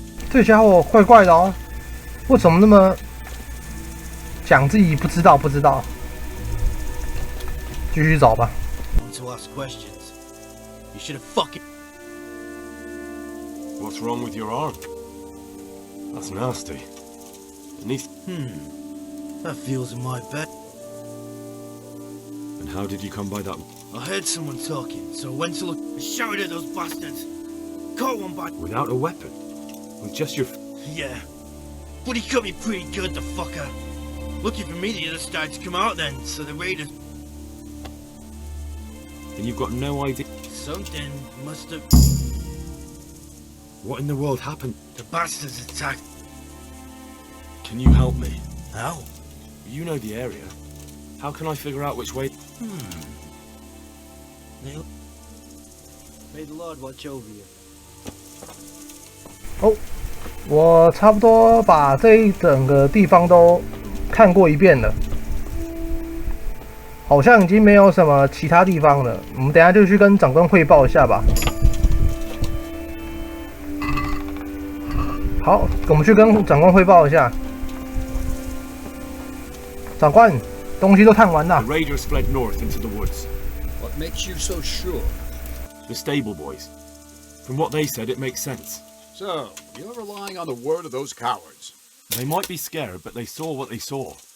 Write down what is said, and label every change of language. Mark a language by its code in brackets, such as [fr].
[zh] 这家伙怪怪的哦，为什么那么讲自己不知道？继续找吧。 [en] To ask questions. You should have fucking... What's wrong with your arm? That's nasty. It needs... That feels in my bed. And how did you come by that? I heard someone talking, so I went to look and shouted at those bastards. Caught one by... Without a weapon? With just your... Yeah. But he cut me pretty good, the fucker. Lucky for me the other started to come out then, so the raiders... And you've got no idea... Something must have... What in the world happened? The bastards attacked. Can you help me? How? You know the area. How can I figure out which way? May the Lord watch over you. [zh] 哦，我差不多把这一整个地方都看过一遍了，好像已经没有什么其他地方了。我们等一下就去跟长官汇报一下吧。好，我们去跟长官汇报一下。长官，东西都看完了。 [en] The raiders fled north into the woods. What makes you so sure? The stable boys. From what they said, it makes sense. So, you're relying on the word of those cowards. They might be scared, but they saw what they saw.